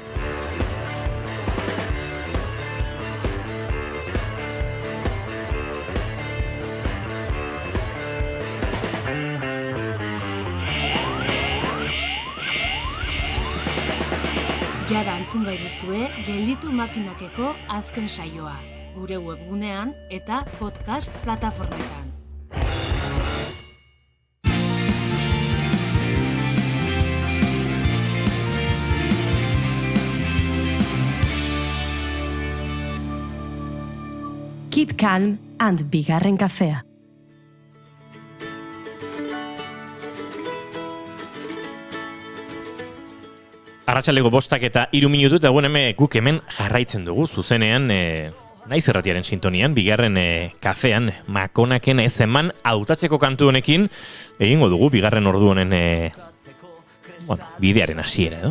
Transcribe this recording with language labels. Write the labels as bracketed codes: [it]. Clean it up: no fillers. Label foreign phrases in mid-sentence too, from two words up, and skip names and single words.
[eu] Jada entzun gai duzue, gelditu makinakeko azken saioa. Gure webgunean eta podcast plataformetan. [en] Keep calm and bigarren kafea. [eu] Arratsaleko 5 eta 3 minutu eta guk hemen jarraitzen dugu zuzenean Naiz Irratiaren sintonian, bigarren kafean Makonaken ez eman hautatzeko kantu honekin egingo dugu bigarren ordu honen bidearen hasiera, edo?